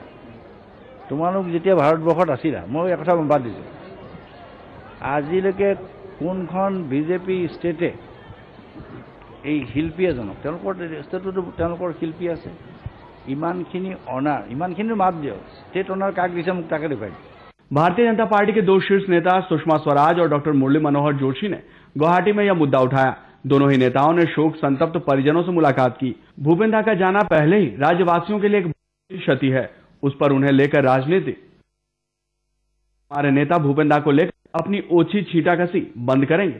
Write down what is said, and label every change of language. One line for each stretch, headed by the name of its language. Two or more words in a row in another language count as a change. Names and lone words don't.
Assamese: তোমালোক যেতিয়া ভাৰতবৰ্ষত আছিলা, মই এই কথা বাদ দিছোঁ, আজিলৈকে কোনখন বিজেপি ষ্টেটে এই শিল্পী এজনক, তেওঁলোকৰ ষ্টেটতো তেওঁলোকৰ শিল্পী আছে, ইমানখিনি অনাৰ, ইমানখিনি মাত দিয়ক,
English: state honour
Assamese: কাক দিছে মোক তাকে দেখুৱাই।
Hindi: भारतीय जनता पार्टी के दो शीर्ष नेता सुषमा स्वराज और डॉक्टर मुरली मनोहर जोशी ने गुवाहाटी में यह मुद्दा उठाया। दोनों ही नेताओं ने शोक संतप्त परिजनों से मुलाकात की। भूपेन दा का जाना पहले ही राज्यवासियों के लिए एक बड़ी क्षति है, उस पर उन्हें लेकर राजनीति। हमारे नेता भूपेन दा को लेकर अपनी ओछी छींटाकसी बंद करेंगे।